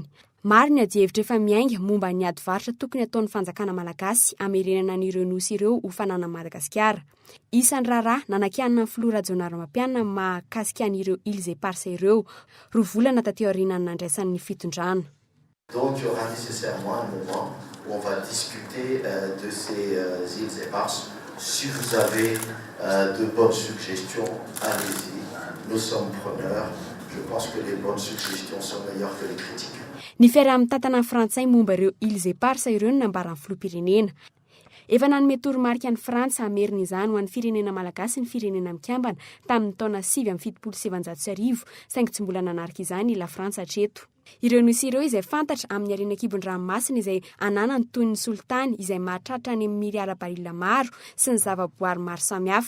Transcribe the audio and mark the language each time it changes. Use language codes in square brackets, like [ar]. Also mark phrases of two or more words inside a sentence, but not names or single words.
[mg] Maro ny ady-hevitra efa miainga momba ny ady varotra tokony ataon'ny fanjakana malagasy amerenana an'ireo nosy ireo ho fanana Madagasikara. Isan'ny raharaha nanakianina ny filoha rajonarym-mampianina mahakasika an'ireo Îles Éparses ireo 2 volana taty aorianany nandraisan'ny fitondrana. [fr] Donc il y aura nécessairement un moment où on va discuter de ces îles Éparses. Si vous avez de bonnes suggestions, allez-y. Nous sommes preneurs. Je pense que les bonnes suggestions sont meilleures que les critiques. [mg] Ny fiaraha-mitantana frantsay momba ireo Îles Éparses ireo no nambaran'ny filoham-pirenena. Efa nanome toromarika ny Frantsa amerina izany ho an'ny firenena malagasy ny firenena mikambana tamin'ny taona 770 saingy tsy mbola nanarika izany la Frantsa hatreto. Ireo nosy ireo izay fantatra amin'ny harena kibon-dranomasina izay ananany toy ny solitany izay mahatratra any amin'ny miliara barila maro sy ny zavaboary maro samihafa.